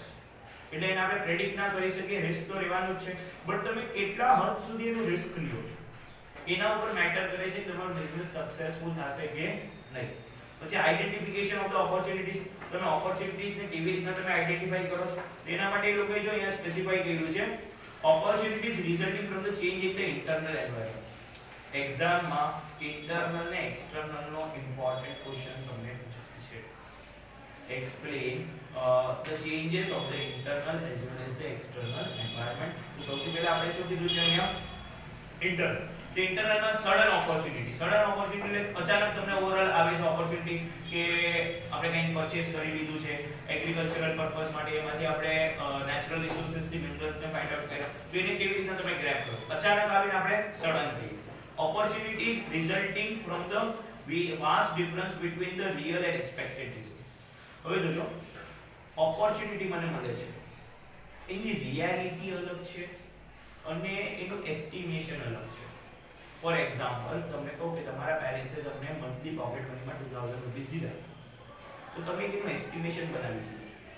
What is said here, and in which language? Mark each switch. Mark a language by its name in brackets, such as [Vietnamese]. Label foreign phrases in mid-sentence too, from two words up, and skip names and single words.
[Gujarati] એટલે એને આપણે પ્રેડિક્ટ ના કરી શકીએ, રિસ્ક તો રહેવાનું જ છે, બટ તમે કેટલા હદ સુધી એનું રિસ્ક લ્યો છો એના ઉપર મેટર કરે છે કે તમારો [English] business successful [Gujarati] થશે કે નહીં. [English] પછી identification of the opportunities. [Gujarati] તમે ઓપોર્ચ્યુનિટીઝ ને કેવી રીતના તમે આઇડેન્ટિફાઈ કરો છો તેના માટે એ લોકોએ જો અહીંયા સ્પેસિફાઈ કર્યું છે [English] opportunities resulting from the change in the internal environment. [Gujarati] એક્ઝામમાં ઇન્ટરનલ ને એક્સટર્નલ નો [English] important question [Gujarati] તમને પૂછાય છે. [English] Explain the changes of the internal as well as the external environment. [Gujarati] તો સૌથી પહેલા આપણે શું કીધું છે અહીંયા? ઇન્ટરનલ. તો ઇન્ટરનલમાં [English] sudden opportunity. sudden opportunity [Gujarati] એટલે અચાનક તમને ઓવરઓલ આવે છે ઓપોર્ચ્યુનિટી કે આપણે કંઈ પરચેસ કરી લીધું છે [English] agricultural purpose [Gujarati] માટે, એમાંથી આપણે [English] natural resources [Gujarati] થી મિનરલ્સ ને [English] find out [Gujarati] કર્યા, તો એને કેવી રીતના તમે ગ્રેબ કરો? અચાનક આવીને આપણે સડન કહીએ. [English] Opportunities resulting from the vast difference between the real and expected results. [Gujarati] હવે જોજો, ઓપોર્ચ્યુનિટી મને મળે છે, એની રિયાલિટી અલગ છે અને એનું એસ્ટિમેશન અલગ છે. [English] for example [Gujarati] તમને કહું કે તમારા પેરેન્ટ્સે તમને [English] monthly pocket [Gujarati] મનીમાં 2000 રૂપીસ દીધા, તો તમે એનું એસ્ટિમેશન બનાવી દીધું.